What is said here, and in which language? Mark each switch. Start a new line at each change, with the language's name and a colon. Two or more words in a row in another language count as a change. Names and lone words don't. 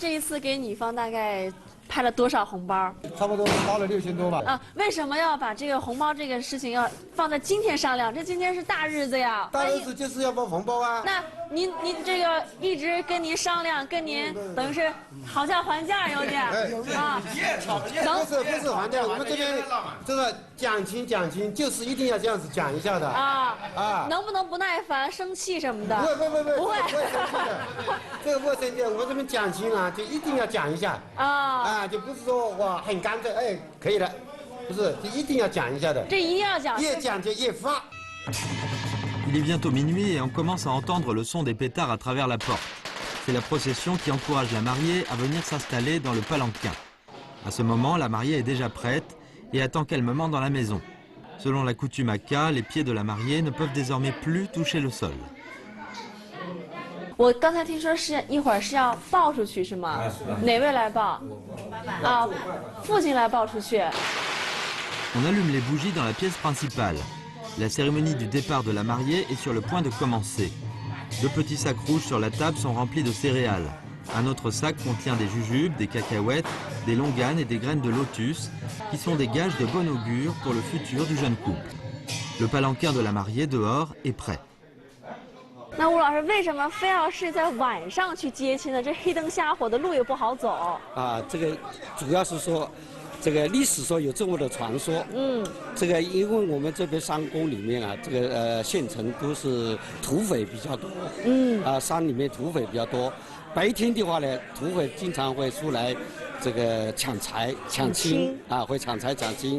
Chinese: 这一次给女方大概派了多少红包？差不多包了6000多吧。啊，为什么要把这个红包这个事情要放在今天商量？这今天是大日子呀！大日子就是要包红包啊。那您这个一直跟您商量，跟您等于是讨价还价有点啊。不是还价，我们这边这个讲情就是一定要这样子讲一下的啊。能不能不耐烦、生气什么的？不会生气的。这个不会生气，我们这边讲情啊，就一定要讲一下啊，就不是说哇很干脆，哎可以了，不是，就一定要讲一下的。这一定要讲，越讲就越发。
French: Il est bientôt minuit et on commence à entendre le son des pétards à travers la porte. C'est la procession qui encourage la mariée à venir s'installer dans le palanquin. À ce moment, la mariée est déjà prête et attend calmement dans la maison. Selon la coutume Hakka, les pieds de la mariée ne peuvent désormais plus toucher le sol.
Chinese: 我刚才听说是一会儿是要抱出去是吗？哪位来抱？啊，父亲来抱出去。
French: On allume les bougies dans la pièce principale. La cérémonie du départ de la mariée est sur le point de commencer. 2 petits sacs rouges sur la table sont remplis de céréales. Un autre sac contient des jujubes, des cacahuètes, des longanes et des graines de lotus, qui sont des gages de bon augure pour le futur du jeune couple. Le palanquin de la mariée dehors est prêt.
Chinese: 那吴老师为什么非要是在晚上去接亲呢？这黑灯瞎火的，路也不好走。啊，这个主要是说。这个历史说有这么的传说，这个因为我们这边山沟里面啊，这个县城都是土匪比较多，山里面土匪比较多，白天的话呢，土匪经常会出来，这个抢财抢亲啊，会抢财抢亲。